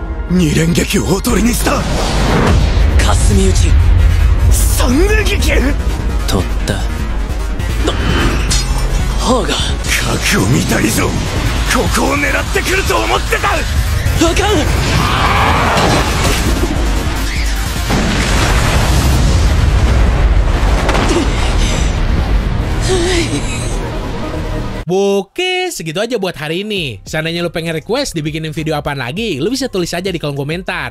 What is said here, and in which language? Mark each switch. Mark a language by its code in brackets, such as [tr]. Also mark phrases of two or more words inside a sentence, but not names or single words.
[ja] 二連撃をおとりにした霞打ち三連撃取った方が核を見た以上ここを狙ってくると思ってた。あかん。 [id] Oke, segitu aja buat hari ini. Seandainya lu pengen request dibikinin video apaan lagi, lu bisa tulis aja di kolom komentar.